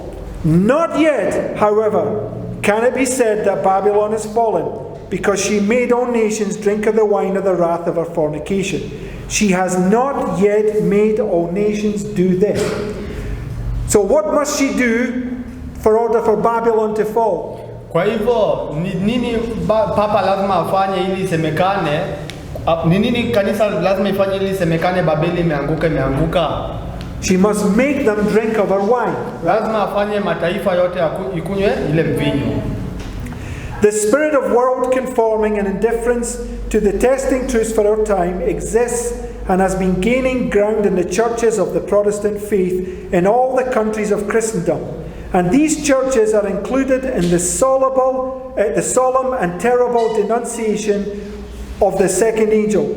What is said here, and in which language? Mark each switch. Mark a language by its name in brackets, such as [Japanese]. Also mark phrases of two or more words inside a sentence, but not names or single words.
[English] Not yet, however, can it be said that Babylon has fallen, because she made all nations drink of the wine of the wrath of her fornication. She has not yet made all nations do this. So what must she do for order for Babylon to fall? [Swahili] Kwa hivyo nini papa lazima afanye ili isemekane? Ni nini kanisa lazima ifanye ili isemekane Babeli imeanguka? [English] She must make them drink of her wine. [Swahili] Lazima afanye mataifa yote ikunywe ile mvinyo. [English] The spirit of world conforming and indifference to the testing truths for our time exists and has been gaining ground in the churches of the Protestant faith in all the countries of Christendom. And these churches are included in the solemn and terrible denunciation of the second angel.